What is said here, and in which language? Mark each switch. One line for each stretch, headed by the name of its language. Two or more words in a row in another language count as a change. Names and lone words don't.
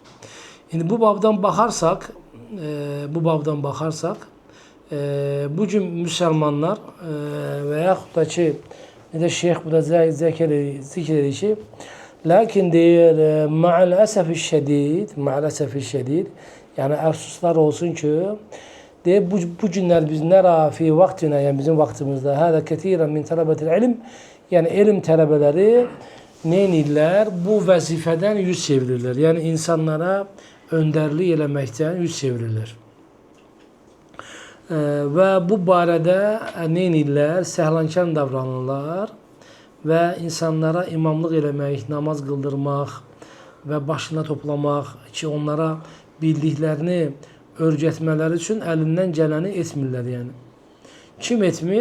Turkish: Şimdi bu babdan bakarsak, bugün Müslümanlar veyahut da ki ne de Şeyh bu da zikrediyor ki lakin diyor maalesef şedid yani efsuslar olsun ki diye bu günler biz
Arabic: نرى في وقتنا,
Turkish: yani bizim vaktimizde
Arabic: هذا كثيرا من طلبة العلم,
Turkish: yani ilim talebeleri neydiler? Bu vazifeden yüz çevirirler. Yani insanlara önderlik elemekten yüz çevirirler.
Azerbaijani: Ve bu barədə neyinirlər? Səhlankan davranırlar və insanlara imamlıq eləmək, namaz qıldırmaq və başına toplamaq ki, onlara bildiklərini öyrətmələri üçün əlindən gələni etmirlər yəni. Kim etmir?